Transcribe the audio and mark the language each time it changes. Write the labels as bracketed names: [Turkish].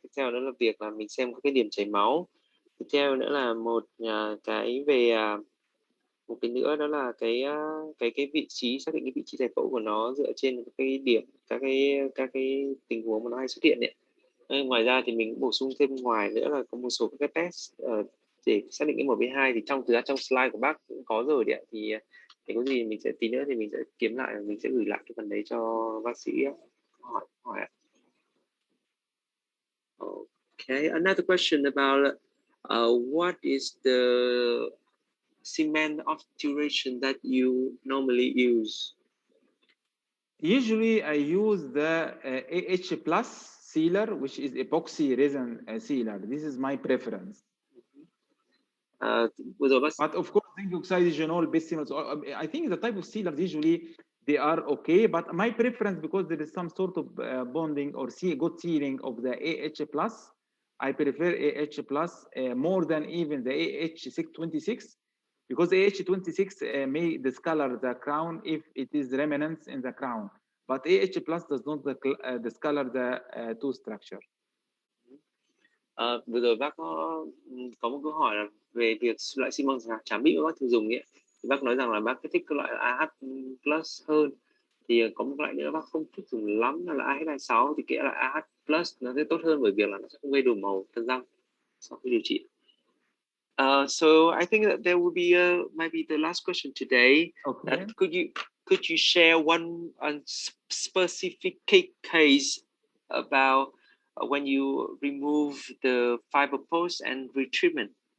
[Vietnamese] Tiếp theo đó là việc là mình xem các cái điểm chảy máu. Tiếp theo nữa là một cái về một cái nữa đó là cái vị trí, xác định cái vị trí giải phẫu của nó dựa trên cái điểm, các cái tình huống mà nó hay xuất hiện đấy. Ngoài ra thì mình bổ sung thêm ngoài nữa là có một số các cái test để xác định cái MB2 thì trong slide của bác cũng có rồi đấy. Thì có gì mình sẽ tí nữa thì mình sẽ kiếm lại và mình sẽ gửi lại cái phần đấy cho bác sĩ hỏi. [English] Okay, another question about what is the cement obturation that you normally use? Usually I use the AH plus sealer, which is epoxy resin sealer. This is my preference. But of course, zinc oxide, genol, bismuth, I think the type of sealers usually they are okay. But my preference, because there is some sort of bonding or good sealing of the AH plus, I prefer AH plus more than even the AH26, because AH26 may discolor the crown if it is remnants in the crown. But AH plus does not discolor the tooth structure. [Vietnamese] Vừa rồi bác có một câu hỏi là về việc loại xi măng trám bị mà bác thường dùng ấy. Thì bác nói rằng là bác thích cái loại AH plus hơn. Thì có một loại nữa bác không thích dùng lắm là AH26, thì cái loại AH plus nó sẽ tốt hơn bởi việc là nó sẽ không gây đổi màu thân răng sau khi điều trị. [English] So I think that there will be maybe the last question today. Okay. That could you share one specific case about when you remove the fiber post and retreatment?